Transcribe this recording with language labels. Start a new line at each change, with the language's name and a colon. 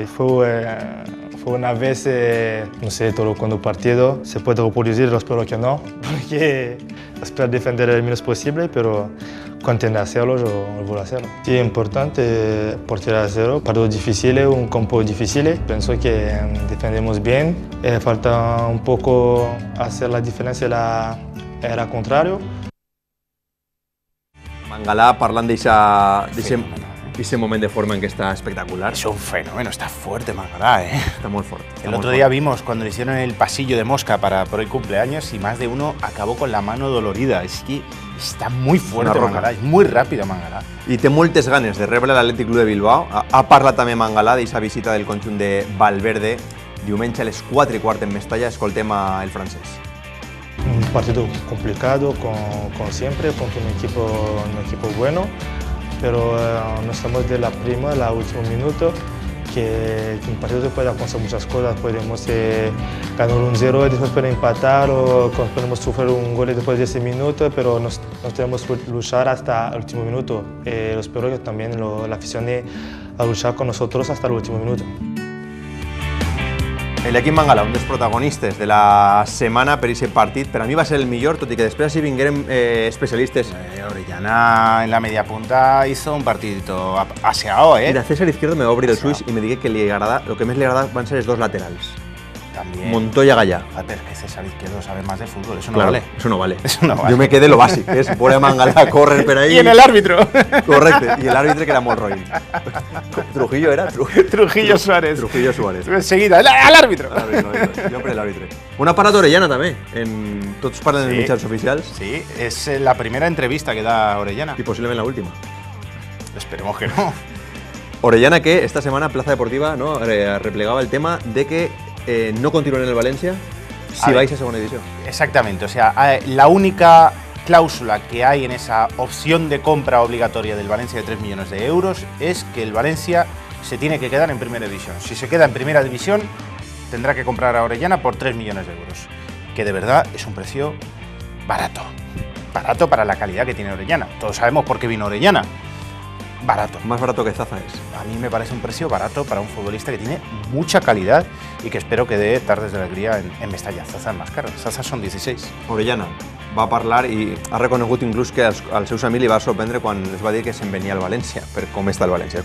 Spanish: Y fue una vez, no sé, todo cuando partido se puede reproducir, espero que no, porque espero defender el menos posible, pero cuando intento hacerlo, yo voy a hacerlo. Sí, es importante portero a cero, partidos difíciles, un campo difícil. Pienso que defendemos bien, falta un poco hacer la diferencia era contrario.
Catalan: Mangalà parlant d'aquest moment de forma en què està espectacular.
Spanish: Es un fenómeno, está fuerte Mangalà, ¿eh?
Catalan: Está molt fort.
Spanish: El otro día vimos cuando le hicieron el pasillo de mosca por el cumpleaños y más de uno acabó con la mano dolorida. Es que está muy fuerte Mangalà, es muy rápido Mangalà.
Catalan: I té moltes ganes de rebre l'Atlètic Club de Bilbao. Ha parlat també Mangalà d'aquesta visita del conjunt de Valverde. Diumenge a les 4:15 en Mestalla escoltem el francès.
Spanish: Un partido complicado, como siempre, contra un equipo bueno, pero no estamos de la prima, la último minuto, que un partido se puede acontecer muchas cosas, podemos ganar un 0 y después podemos empatar, o podemos sufrir un gol después de ese minuto, pero nos tenemos que luchar hasta el último minuto. Espero que también la afición a luchar con nosotros hasta el último minuto.
Catalan: El equip Mangala, un dels protagonistes de la setmana per aquest partit, per a mi va ser el millor, tot i que després si vingueren especialistes.
Spanish: Orellana en la media punta hizo un partidito aseado, ¿eh?
Catalan: Mira, César Izquierdo me va obrir el ulls i me digué que lo que més li agrada van ser els dos laterals.
Spanish: También. Montoya Gallá. Pero es que César Izquierdo sabe más de fútbol, eso no Claro, vale. Eso no vale. Eso no vale. Yo me quedé lo básico, que es poner a Mangala, correr por ahí. Y en el árbitro. Correcte, y el árbitro que era Monroy. Trujillo era? Trujillo Suárez. Trujillo Suárez. Enseguida, al árbitro.
Catalan: Jo per l'àrbitre. Una parada Orellana també, tots parlen en mitjans oficials.
Spanish: Sí, es la primera entrevista que da Orellana. Y posiblemente la última. Esperemos que no. Orellana que esta semana Plaza Deportiva no replegaba el tema de que no continúen en el Valencia si vais a segunda división. Exactamente, o sea, la única cláusula que hay en esa opción de compra obligatoria del Valencia de 3 millones de euros es que el Valencia se tiene que quedar en primera división. Si se queda en primera división, tendrá que comprar a Orellana por 3 millones de euros, que de verdad es un precio barato. Barato para la calidad que tiene Orellana. Todos sabemos por qué vino Orellana. Barato. Más barato que Zaza es. A mí me parece un precio barato para un futbolista que tiene mucha calidad y que espero que dé tardes de alegría en Mestalla. Zaza es más caro, Zaza son 16.
Catalan: Orellana va parlar i ha reconegut inclús que als seus amics li va sorprendre quan es va dir que se'n venia al València, per com està el València.